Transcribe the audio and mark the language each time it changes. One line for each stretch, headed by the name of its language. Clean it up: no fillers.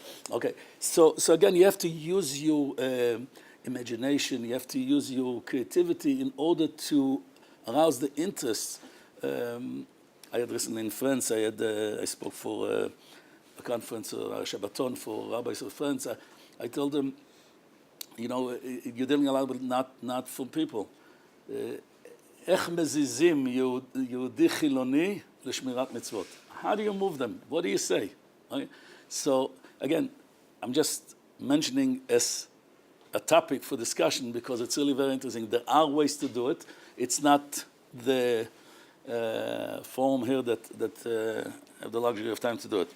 English: Okay, so again, you have to use your imagination, you have to use your creativity in order to arouse the interest. I had recently in France, I spoke for a conference, a Shabbaton for rabbis of France. I told them, you know, you're dealing a lot with not from people.
Hebrew: איך מזיזים יהודי חילוני לשמירת מצוות?
English: How do you move them? What do you say? Okay? So again, I'm just mentioning as a topic for discussion because it's really very interesting. There are ways to do it. It's not the forum here that have the luxury of time to do it.